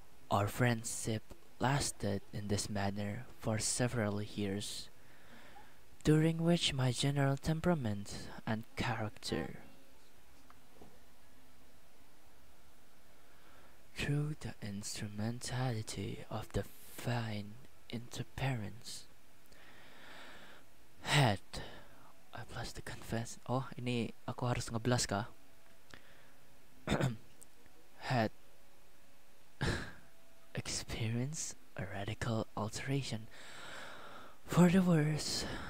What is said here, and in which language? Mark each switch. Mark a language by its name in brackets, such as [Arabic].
[English] Our friendship lasted in this manner for several years, during which my general temperament and character, through the instrumentality of the fine interference, had I plus to confess. [Indonesian] Oh, ini aku harus ngeblas kah? [English] Had experienced a radical alteration for the worse.